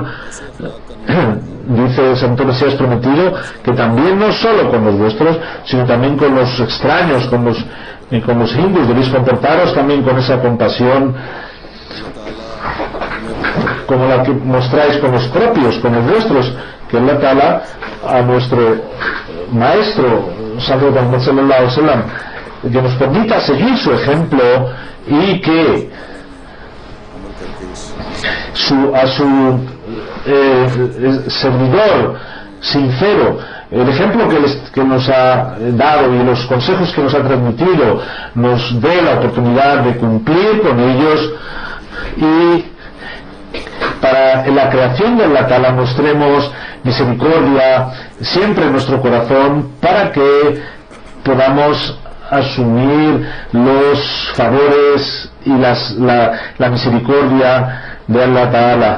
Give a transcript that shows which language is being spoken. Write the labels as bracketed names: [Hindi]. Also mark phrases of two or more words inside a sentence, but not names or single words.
[Spanish] Dice el Santo Mesías Prometido que también, no solo con los vuestros, sino también con los extraños, con los hindús, debéis comportaros también con esa compasión como la que mostráis con los propios, con los vuestros, que [Arabic] الله تعالى, [Spanish] a nuestro maestro Santo Muhammad [Arabic] صلى الله عليه وسلم, [Spanish] que nos permita seguir su ejemplo, y que a su servidor sincero, el ejemplo que nos ha dado y los consejos que nos ha transmitido, nos dé la oportunidad de cumplir con ellos, y para la creación de [Arabic] الله تعالى [Spanish] mostremos misericordia siempre en nuestro corazón, para que podamos asumir los favores y la misericordia de [Arabic] الله تعالى.